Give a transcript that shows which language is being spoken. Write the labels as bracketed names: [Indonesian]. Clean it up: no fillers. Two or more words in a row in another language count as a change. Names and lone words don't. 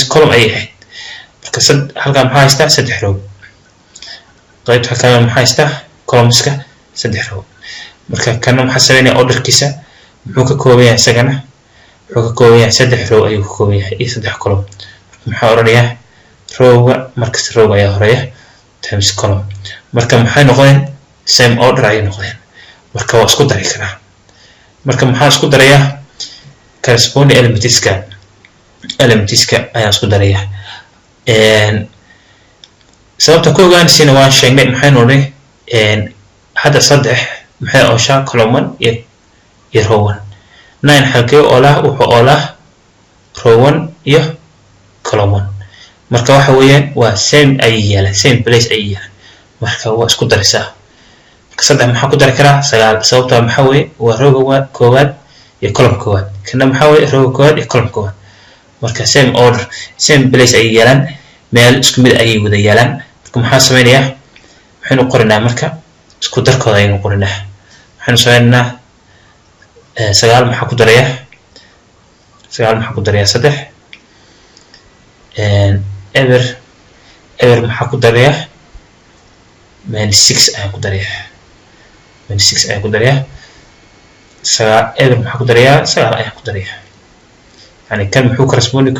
[Somali] column ay ahayd marka halkan maxaa haystaa saddex row qaybta kale maxaa haystaa columnska saddex row marka kana maxaa sameynaya orderkiisa muxuu ka kooban yahay isagana wuxuu ka kooban yahay saddex row ayuu ka kooban yahay iyo saddex column maxaa oranayaa rowga markas rowga ayaa horeeya [English] times column [Somali] marka maxay noqdeen [English] same order [Somali] ay noqdeen marka waa isku dari karaa marka maxaa isku darayaa [English] corresponding elements-ka [Somali] ayaa isku daraya sababta ku ogaanaysiina waan sheegnay maxaynu odhanay hadda saddex maxay ooshaa column 1 iyo row 1 9 halkee oolah wuxuu oolah row 1 iyo column 1 marka waxa weeyaan waa same ay yeelan [English] same place [Somali] ay yeelan marka waa isku daraysaa marka saddex maxaa ku dari karaa 9 sababta maxaa weeye waa rowga koowaad iyo column koowaad kana maxaa weeye rowga koowaad iyo column koowaad marka [English] same order same place [Somali] ay yeelan meel isku mid ay wada yeelan marka maxaa sameeynaya waxaynu qorinaa marka isku darkooda aynu qorinaa waxaynu sameeynaa 9 maxaa ku daraya 3 ever maxaa ku daraya minus 6 ayaa ku daraya ever maxaa ku daraya 9 ayaa ku daraya yani kan muxuu correspond ku